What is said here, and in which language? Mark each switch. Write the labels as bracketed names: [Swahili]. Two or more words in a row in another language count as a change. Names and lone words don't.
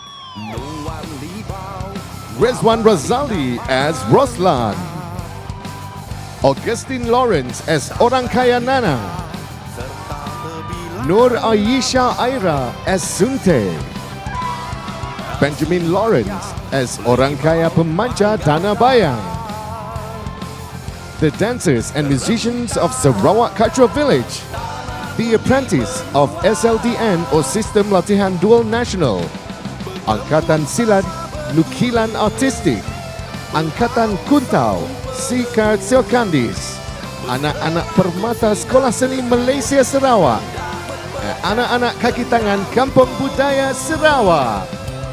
[English] Rezwan Razali as Roslan, Augustine Lawrence as Orang Kaya Nana, Nur Ayesha Aira as Sunte, Benjamin Lawrence as Orang Kaya Pemanja Tanah Bayang. The dancers and musicians of Sarawak Cultural Village, the apprentice of SLDN or Sistem Latihan Dual Nasional, Angkatan Silat Nukilan Artistik, Angkatan Kuntau Sikar Siokandis, [Malay] anak-anak Permata Sekolah Seni Malaysia Sarawak, anak-anak kaki tangan Kampung Budaya Sarawak.